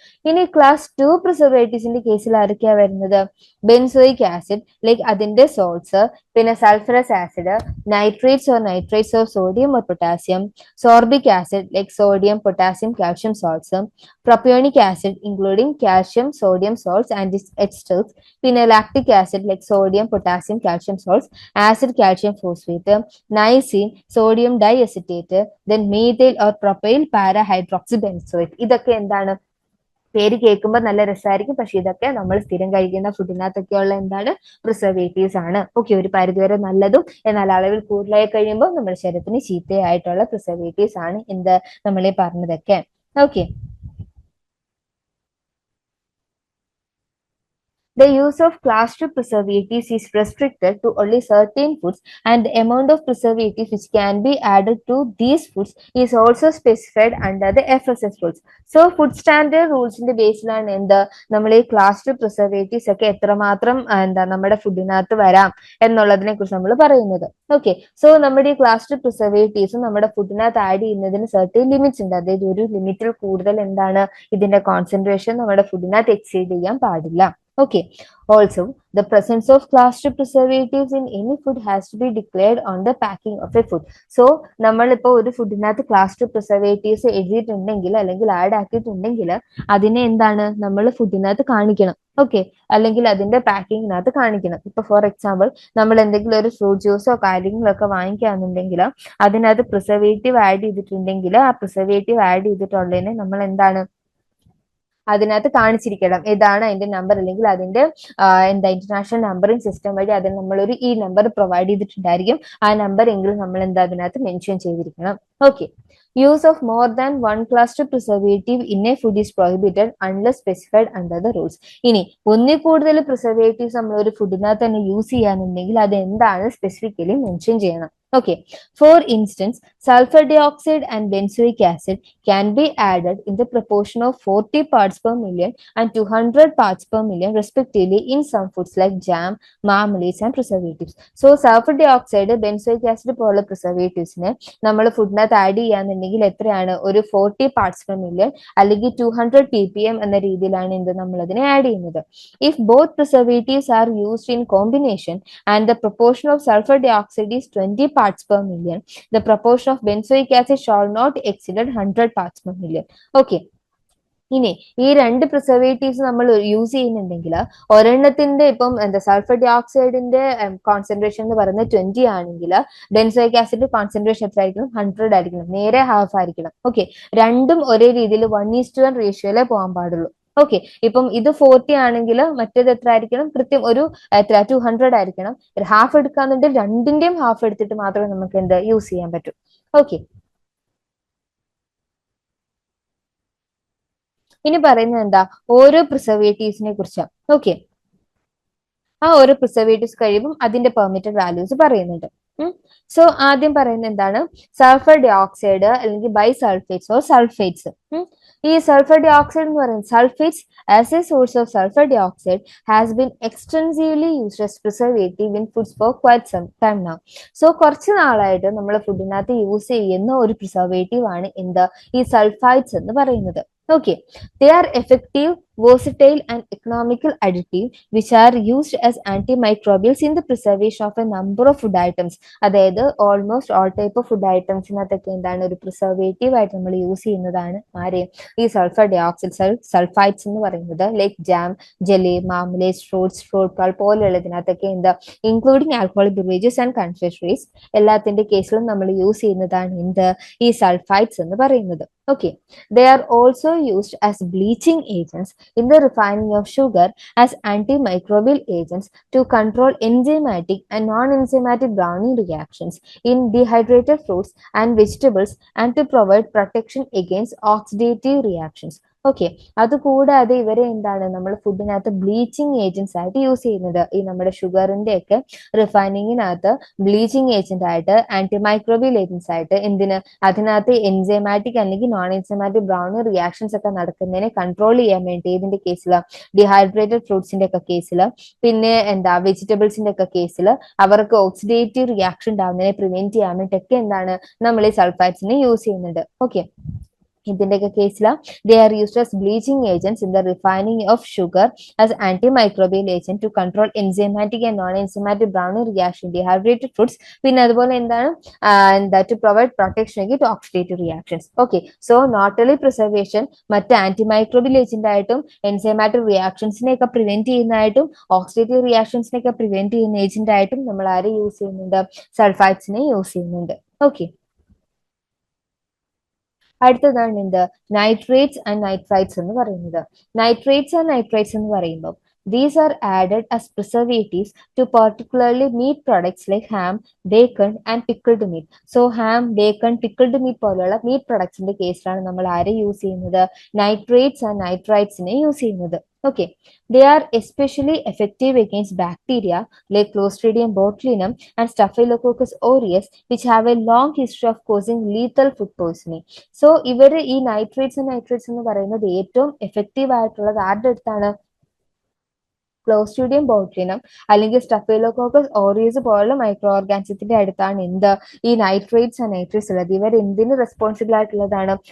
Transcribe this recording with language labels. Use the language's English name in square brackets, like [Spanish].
[Malayalam] ഇനി ക്ലാസ് 2 പ്രിസർവേറ്റീവ്സിന്റെ കേസിൽ ആരൊക്കെയാ വരുന്നത്? ബെൻസോയിക് ആസിഡ് ലൈക്ക് അതിന്റെ സോൾട്സ്, പിന്നെ sulphurous acid, nitrates of sodium or potassium, sorbic acid like sodium, potassium, calcium salts, propionic acid including calcium, sodium salts and എസ്റ്റേഴ്സ്, പിന്നെ lactic acid like sodium, potassium, calcium salts, acid calcium phosphate, Nicene, sodium ഡൈഅസിറ്റേറ്റ്, then methyl or propyl പാരാഹൈഡ്രോക്സി benzoic. ഇതൊക്കെ എന്താണ്? പേര് കേൾക്കുമ്പോൾ നല്ല രസമായിരിക്കും, പക്ഷെ ഇതൊക്കെ നമ്മൾ സ്ഥിരം കഴിക്കുന്ന ഫുഡിനകത്തൊക്കെയുള്ള എന്താണ്? പ്രിസർവേറ്റീവ്സ് ആണ്. ഓക്കെ, ഒരു പരിധിവരെ നല്ലതും എന്നാൽ അളവിൽ കൂടുതലായി കഴിയുമ്പോൾ നമ്മുടെ ശരീരത്തിന് ചീത്തയായിട്ടുള്ള പ്രിസർവേറ്റീവ്സ് ആണ് എന്ത് നമ്മളീ പറഞ്ഞതൊക്കെ. [English] Okay, the use of class 2 preservatives is restricted to only certain foods, and the amount of preservatives which can be added to these foods is also specified under the FSS rules. [Malayalam] So, food standard റൂൾസിന്റെ ബേസിലാണ് എന്ത് നമ്മൾ ഈ class 2 preservatives ഒക്കെ എത്രമാത്രം എന്താ നമ്മുടെ ഫുഡിനകത്ത് വരാം എന്നുള്ളതിനെ കുറിച്ച് നമ്മൾ പറയുന്നത്. ഓക്കെ, സോ നമ്മുടെ ഈ ക്ലാസ് 2 പ്രിസർവേറ്റീവ്സ് നമ്മുടെ ഫുഡിനകത്ത് ആഡ് ചെയ്യുന്നതിന് സർട്ടൻ ലിമിറ്റ്സ് ഉണ്ട്. അതായത് ഒരു ലിമിറ്റിൽ കൂടുതൽ എന്താണ് ഇതിന്റെ കോൺസെൻട്രേഷൻ നമ്മുടെ ഫുഡിനകത്ത് എക്സീഡ് ചെയ്യാൻ പാടില്ല. Okay. [English] Also, the presence of class 2 preservatives in any food has to be declared on the packing of a food. [Malayalam] So, നമ്മളിപ്പോൾ ഒരു ഫുഡിനകത്ത് ക്ലാസ് 2 പ്രിസർവേറ്റീവ്സ് എഴുതിയിട്ടുണ്ടെങ്കിൽ അല്ലെങ്കിൽ ആഡ് ആക്കിയിട്ടുണ്ടെങ്കിൽ അതിനെ എന്താണ് നമ്മൾ ഫുഡിനകത്ത് കാണിക്കണം. ഓക്കെ, അല്ലെങ്കിൽ അതിന്റെ പാക്കിങ്ങിനകത്ത് കാണിക്കണം. ഇപ്പൊ ഫോർ എക്സാമ്പിൾ നമ്മൾ എന്തെങ്കിലും ഒരു ഫ്രൂട്ട് ജ്യൂസോ കാര്യങ്ങളൊക്കെ വാങ്ങിക്കുകയാണെന്നുണ്ടെങ്കിൽ അതിനകത്ത് പ്രിസർവേറ്റീവ് ആഡ് ചെയ്തിട്ടുണ്ടെങ്കിൽ ആ പ്രിസർവേറ്റീവ് ആഡ് ചെയ്തിട്ടുള്ളതിനെ നമ്മൾ എന്താണ് അതിനകത്ത് കാണിച്ചിരിക്കണം. ഏതാണ് അതിന്റെ നമ്പർ, അല്ലെങ്കിൽ അതിന്റെ എന്താ ഇന്റർനാഷണൽ നമ്പറിംഗ് സിസ്റ്റം വഴി അതിന് നമ്മളൊരു ഈ നമ്പർ പ്രൊവൈഡ് ചെയ്തിട്ടുണ്ടായിരിക്കും. ആ നമ്പർ എങ്കിലും നമ്മൾ എന്താ അതിനകത്ത് മെൻഷൻ ചെയ്തിരിക്കണം. [English] Okay, use of more than one class 2 preservative in a food is prohibited unless specified under the rules. [Malayalam] ഇനി ഒന്നിൽ കൂടുതൽ പ്രിസർവേറ്റീവ്സ് നമ്മൾ ഒരു ഫുഡിനകത്ത് തന്നെ യൂസ് ചെയ്യാനുണ്ടെങ്കിൽ അത് എന്താണ് സ്പെസിഫിക്കലി മെൻഷൻ ചെയ്യണം. [English] Okay, for instance, sulfur dioxide and benzoic acid can be added in the proportion of 40 parts per million and 200 parts per million respectively in some foods like jam, marmalades and preservatives. [Malayalam] So, sulfur dioxide, benzoic acid പോലുള്ള പ്രിസർവേറ്റീവ്സിനെ നമ്മൾ ഫുഡിനകത്ത് add ചെയ്യാന്നുണ്ടെങ്കിൽ എത്രയാണ്? ഒരു 40 parts per million അല്ലെങ്കിൽ 200 ppm എന്ന രീതിയിലാണ് എന്ത് നമ്മൾ അതിനെ ആഡ് ചെയ്യുന്നത്. [English] If both preservatives are used in combination and the proportion of sulfur dioxide is 20 parts per million, the proportion of benzoic acid shall not exceed 100 parts per million. Okay. [Malayalam] ഇനി ഈ രണ്ട് preservatives നമ്മൾ use ചെയ്യുന്നുണ്ടെങ്കിൽ ഒരെണ്ണത്തിന്റെ ഇപ്പം എന്താ sulphur dye ഓക്സൈഡിന്റെ concentration എന്ന് പറയുന്നത് 20 ആണെങ്കിൽ ബെൻസോയിക് ആസിഡ് കോൺസെൻട്രേഷൻ എത്ര ആയിരിക്കണം? 100 ആയിരിക്കണം, നേരെ ഹാഫ് ആയിരിക്കണം. ഓക്കെ, രണ്ടും ഒരേ രീതിയിൽ 1:1 റേഷ്യോയിലേ പോകാൻ പാടുള്ളൂ. ഓക്കെ, ഇപ്പം ഇത് 40 ആണെങ്കിൽ മറ്റേത് എത്ര ആയിരിക്കണം? കൃത്യം ഒരു 200 ആയിരിക്കണം. ഹാഫ് എടുക്കാന്നുണ്ടെങ്കിൽ രണ്ടിന്റെയും ഹാഫ് എടുത്തിട്ട് മാത്രമേ നമുക്ക് എന്ത് യൂസ് ചെയ്യാൻ പറ്റൂ. ഓക്കെ, ഇനി പറയുന്നത് എന്താ? ഓരോ പ്രിസർവേറ്റീവ്സിനെ കുറിച്ചാണ്. ഓക്കെ, ആ ഓരോ പ്രിസർവേറ്റീവ്സ് കഴിയുമ്പോൾ അതിന്റെ പെർമിറ്റഡ് വാല്യൂസ് പറയുന്നുണ്ട്. സോ ആദ്യം പറയുന്നത് എന്താണ്? സൾഫർ ഡൈ ഓക്സൈഡ് അല്ലെങ്കിൽ ബൈസൾഫേറ്റ്സ് ഓർ സൾഫേറ്റ്സ്. [English] ഈ sulphur dioxide എന്ന് പറയുന്നത് sulphates as a source of sulphur dioxide has been extensively used as preservative in foods for quite some time now. [Malayalam] So കുറച്ച് നാളായിട്ട് നമ്മൾ ഫുഡിനകത്ത് യൂസ് ചെയ്യുന്ന ഒരു preservative ആണ് എന്ത്? ഈ സൾഫൈറ്റ്സ് എന്ന് പറയുന്നത്. [English] Okay, they are effective, versatile and economical additive which are used as antimicrobials in the preservation of a number of food items. [Malayalam] അതായത് almost all type of food ഐറ്റംസിനകത്തൊക്കെ എന്താണ് ഒരു പ്രിസർവേറ്റീവ് ആയിട്ട് നമ്മൾ യൂസ് ചെയ്യുന്നതാണ് ആര്? ഈ സൾഫർ ഡൈ ഓക്സൈഡ് സൾഫൈറ്റ്സ് എന്ന് പറയുന്നത്. Like jam, jelly, മാർമലേഡ്സ്, fruit pulp പോലെയുള്ളതിനകത്തൊക്കെ എന്താ ഇൻക്ലൂഡിങ് ആൽക്കഹോളിക് ബിവറേജസ് ആൻഡ് കൺഫെക്ഷനറീസ് എല്ലാത്തിന്റെ കേസിലും നമ്മൾ യൂസ് ചെയ്യുന്നതാണ് എന്ത്? ഈ സൾഫൈറ്റ്സ് എന്ന് പറയുന്നത്. [English] Okay, they are also used as bleaching agents in the refining of sugar, as antimicrobial agents to control enzymatic and non-enzymatic browning reactions in dehydrated fruits and vegetables and to provide protection against oxidative reactions. [Malayalam] Okay, അതുകൂടാതെ ഇവരെ എന്താണ് നമ്മൾ ഫുഡിനകത്ത് bleaching agents ആയിട്ട് use ചെയ്യുന്നത്. ഈ നമ്മുടെ ഷുഗറിന്റെ ഒക്കെ റിഫൈനിങ്ങിനകത്ത് ബ്ലീച്ചിങ് ഏജന്റ് ആയിട്ട്, ആന്റിമൈക്രോബിയൽ ഏജൻസ് ആയിട്ട്, എന്തിന്? അതിനകത്ത് എൻസൈമാറ്റിക് അല്ലെങ്കിൽ നോൺ എൻസൈമാറ്റിക് ബ്രൗണിങ് റിയാക്ഷൻസ് ഒക്കെ നടക്കുന്നതിനെ കൺട്രോൾ ചെയ്യാൻ വേണ്ടി ഇതിന്റെ കേസിൽ, ഡിഹൈഡ്രേറ്റഡ് ഫ്രൂട്ട്സിന്റെ ഒക്കെ കേസിൽ, പിന്നെ എന്താ വെജിറ്റബിൾസിന്റെ ഒക്കെ കേസിൽ അവർക്ക് ഓക്സിഡേറ്റീവ് റിയാക്ഷൻ ഉണ്ടാവുന്നതിനെ പ്രിവെന്റ് ചെയ്യാൻ വേണ്ടിയിട്ടൊക്കെ എന്താണ് നമ്മൾ ഈ സൾഫൈറ്റ്സിനെ യൂസ് ചെയ്യുന്നുണ്ട്. ഓക്കെ, ഇതിന്റെയൊക്കെ കേസിലാണ് [English] they are used as bleaching agents in the refining of sugar as antimicrobial agent to control enzymatic and non-enzymatic browning reaction dehydrated foods. [Malayalam] പിന്നെ അതുപോലെ എന്താണ് എന്താ [English] to provide protection against oxidative reactions. Okay, so not only preservation, [Malayalam] മറ്റ് antimicrobial agent ആയിട്ടും enzymatic റിയാക്ഷൻസിനെ ഒക്കെ prevent ചെയ്യുന്നതായിട്ടും oxidative റിയാക്ഷൻസിനെ ഒക്കെ prevent ചെയ്യുന്ന agent ആയിട്ടും നമ്മൾ ആരെ യൂസ് ചെയ്യുന്നുണ്ട്? സൾഫൈഡ്സിനെ യൂസ് ചെയ്യുന്നുണ്ട്. ഓക്കെ, അടുത്തതാണ് എന്ത്? നൈട്രേറ്റ്സ് ആൻഡ് നൈട്രൈറ്റ്സ് എന്ന് പറയുന്നത്. നൈട്രേറ്റ്സ് ആൻഡ് നൈട്രൈറ്റ്സ് എന്ന് പറയുമ്പോൾ [English] these are added as preservatives to particularly meat products like ham, bacon and pickled meat. [Malayalam] So ham, bacon, pickled meat പോലുള്ള മീറ്റ് പ്രൊഡക്ട്സിന്റെ കേസിലാണ് നമ്മൾ ആരെ യൂസ് ചെയ്യുന്നത്? നൈട്രേറ്റ്സ് ആൻഡ് നൈട്രൈറ്റ്സിനെ യൂസ് ചെയ്യുന്നത്. [English] Okay, they are especially effective against bacteria like Clostridium botulinum and Staphylococcus aureus, which have a long history of causing lethal food poisoning. [Malayalam] So ഇവര് ഈ nitrates എന്ന് പറയുന്നത് ഏറ്റവും എഫക്റ്റീവ് ആയിട്ടുള്ളത് ആരുടെ അടുത്താണ്? ക്ലോസ്ട്രീഡിയം ബോട്ട്ലിനം അല്ലെങ്കിൽ സ്റ്റഫിലോകോക്കസ് ഓറിയസ് പോലുള്ള മൈക്രോ ഓർഗാനിസത്തിന്റെ അടുത്താണ് എന്ത്? ഈ നൈട്രേറ്റ്സ് ആൻഡ് നൈട്രേറ്റ്സ് ഉള്ളത്. ഇവർ എന്തിന് റെസ്പോൺസിബിൾ ആയിട്ടുള്ളതാണ്?